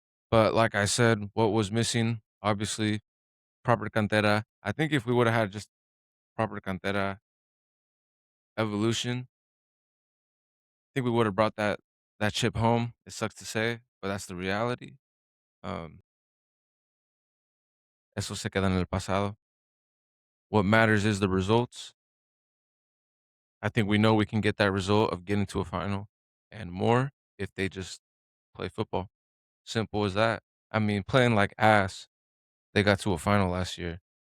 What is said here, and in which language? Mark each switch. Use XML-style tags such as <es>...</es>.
<en>But like I said, what was missing, obviously, proper cantera. I think if we would have had just proper cantera evolution, I think we would have brought that chip home. It sucks to say, but that's the reality.</en> <es>Um, Eso se queda en el pasado.</es> <en>What matters is the results. I think we know we can get that result of getting to a final and more if they just play football. Simple as that. I mean, playing like ass, they got to a final last year.</en>